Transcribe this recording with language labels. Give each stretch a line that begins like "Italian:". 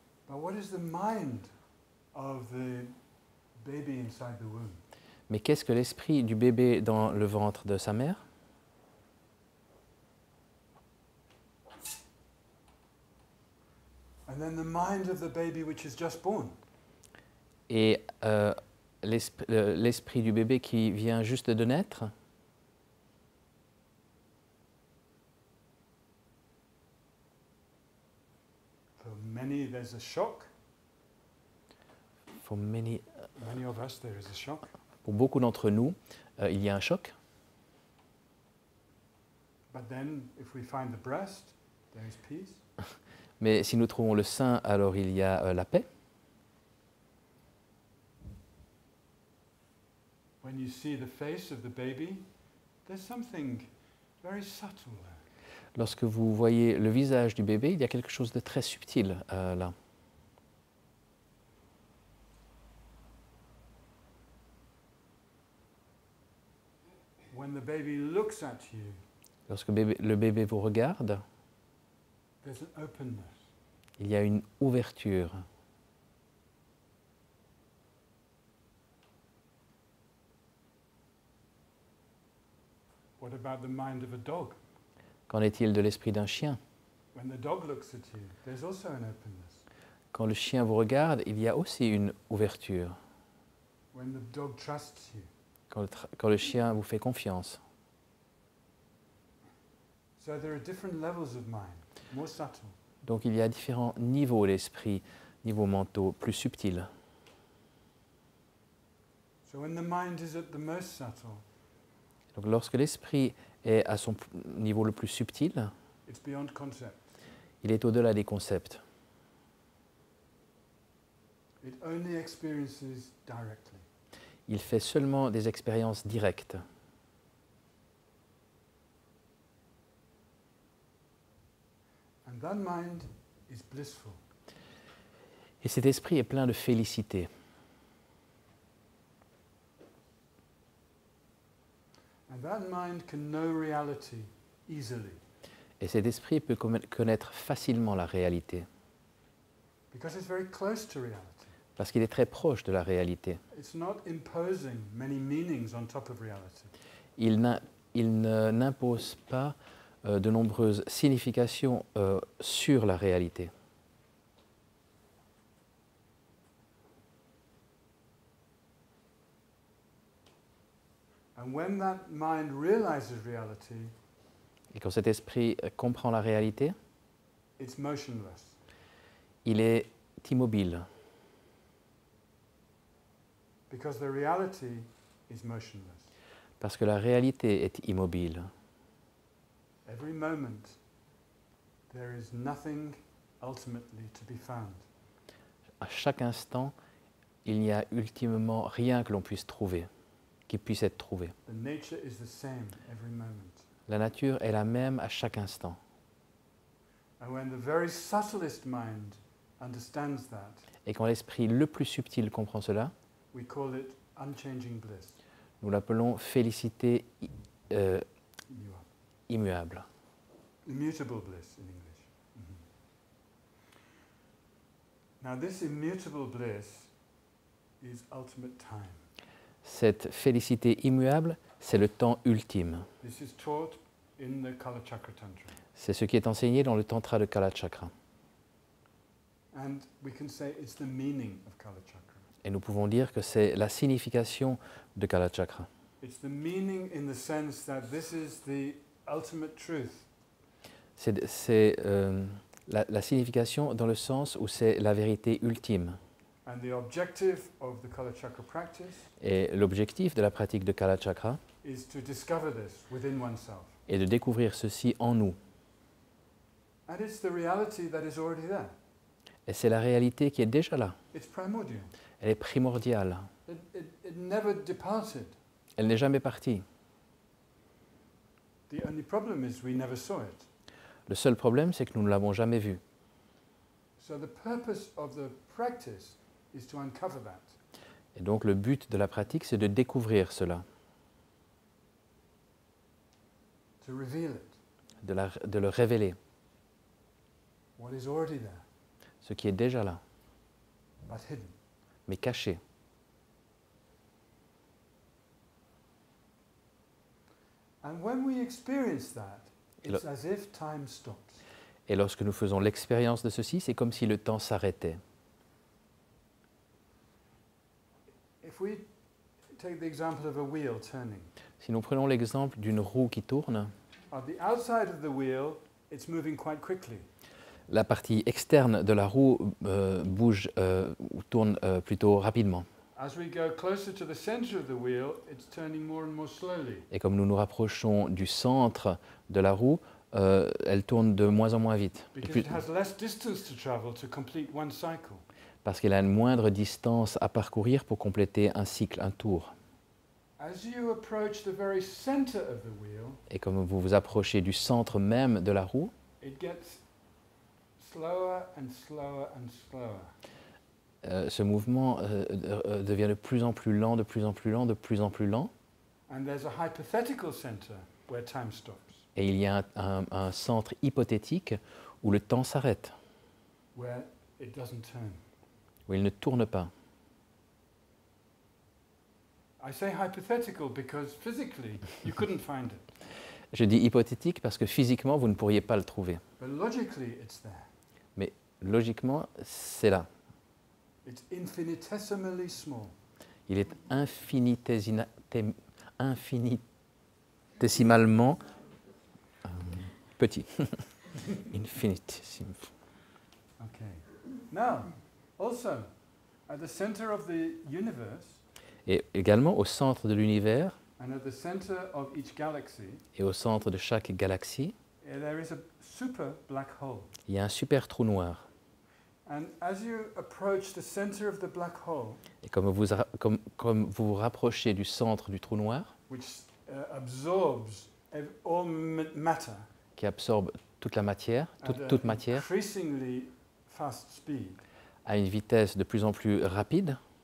English: But what is the mind of the baby inside the womb?
French: Mais qu'est-ce que l'esprit du bébé dans le ventre de sa mère?
English: And then the mind of the baby which is just born.
French: Et l'esprit du bébé qui vient juste de naître?
English: For many, there's a shock. For many, Many of us, there is a shock.
French: pour beaucoup d'entre nous, il y a un choc.
English: But then, if we find the breast, there is peace.
French: Mais si nous trouvons le sein, alors il y a la paix.
English: When you see the face of the baby, there's something very subtle there.
French: Lorsque vous voyez le visage du bébé, il y a quelque chose de très subtil là.
English: When the baby looks at you,
French: Lorsque le bébé vous regarde,
English: there's an openness.
French: il y a une ouverture.
English: What about the mind of a dog?
French: Qu'en est-il de l'esprit d'un chien?
English: When the dog looks at you, there's also an openness.
French: Quand le chien vous regarde, il y a aussi une ouverture.
English: When the dog trusts you.
French: Quand le chien vous fait confiance.
English: So there are different levels of mind, more subtle.
French: Donc il y a différents niveaux d'esprit, niveaux mentaux plus subtils.
English: So when the mind is at the most subtle,
French: Donc lorsque l'esprit est à son niveau le plus subtil,
English: it's beyond concept.
French: il est au-delà des concepts.
English: It only experiences directly.
French: Il fait seulement des expériences directes.
English: And that mind is blissful.
French: Et cet esprit est plein de félicité.
English: And that mind can know reality easily
French: Et cet esprit peut connaître facilement la réalité,
English: because it's very close to reality.
French: parce qu'il est très proche de la réalité.
English: It's not imposing many meanings on top of reality.
French: Il n'impose pas de nombreuses significations sur la réalité.
English: And when that mind realizes reality,
French: Et quand cet esprit comprend la réalité,
English: it's motionless.
French: il est immobile,
English: Because the reality is motionless.
French: parce que la réalité est immobile.
English: Every moment, there is nothing ultimately to be found.
French: À chaque instant, il n'y a ultimement rien que l'on puisse trouver, qui puisse être trouvé.
English: The nature is the same every moment.
French: La nature est la même à chaque instant.
English: And when the very subtlest mind understands that,
French: Et quand l'esprit le plus subtil comprend cela,
English: we call it unchanging bliss.
French: nous l'appelons félicité
English: You are.
French: immuable.
English: Immutable bliss in English. Now, this immutable bliss is ultimate time.
French: Cette félicité immuable, c'est le temps ultime.
English: This is taught in the Kala Chakra Tantra.
French: C'est ce qui est enseigné dans le tantra de Kala Chakra.
English: And we can say it's the meaning of Kala Chakra.
French: Et nous pouvons dire que c'est la signification de Kala Chakra.
English: It's the meaning in the sense that this is the ultimate truth.
French: C'est la signification dans le sens où c'est la vérité ultime.
English: And the objective of the Kala Chakra practice
French: Et l'objectif de la pratique de Kala Chakra
English: is to discover this within oneself.
French: est de découvrir ceci en nous.
English: And it's the reality that is already there.
French: Et c'est la réalité qui est déjà là.
English: It's primordial.
French: Elle est primordiale.
English: It never departed.
French: Elle n'est jamais partie.
English: The only problem is we never saw it.
French: Le seul problème, c'est que nous ne l'avons jamais vue.
English: So the purpose of the practice is to uncover that.
French: Et donc le but de la pratique, c'est de découvrir cela,
English: To reveal it,
French: de le révéler,
English: what is already there,
French: ce qui est déjà là,
English: but hidden.
French: mais caché.
English: And when we experience that,
French: Et
English: it's as if time stops.
French: Et lorsque nous faisons l'expérience de ceci, c'est comme si le temps s'arrêtait.
English: If we take the example of a wheel turning,
French: Si nous prenons l'exemple d'une roue qui tourne,
English: at the outside of the wheel, it's moving quite quickly.
French: la partie externe de la roue bouge ou tourne plutôt rapidement.
English: As we go closer to the center of the wheel, it's turning more and more slowly.
French: Et comme nous nous rapprochons du centre de la roue, elle tourne de moins en moins vite,
English: Because it has less distance to travel to complete one cycle.
French: parce qu'elle a une moindre distance à parcourir pour compléter un cycle, un tour.
English: As you approach the very center of the wheel,
French: Et comme vous vous approchez du centre même de la roue,
English: it gets slower and slower and slower.
French: ce mouvement devient de plus en plus lent, de plus en plus lent, de plus en plus lent.
English: And there's a hypothetical center where time stops,
French: Et il y a un centre hypothétique où le temps s'arrête,
English: where it doesn't turn.
French: où il ne tourne pas.
English: I say hypothetical because physically you couldn't find it,
French: Je dis hypothétique parce que physiquement, vous ne pourriez pas le trouver.
English: but logically it's there.
French: Mais logiquement, c'est là.
English: It's infinitesimally small.
French: Il est infinitésimalement petit.
English: Infinitesimal. Okay. Now, also, at the center of the universe
French: Et également au centre de l'univers
English: and at the center of each galaxy,
French: et au centre de chaque galaxie,
English: there is a super black hole.
French: il y a un super trou noir.
English: And as you approach the center of the black hole,
French: Et comme vous vous rapprochez du centre du trou noir,
English: which absorbs all matter
French: qui absorbe toute la matière, toute matière,
English: increasingly fast speed,
French: à une vitesse de plus en plus rapide,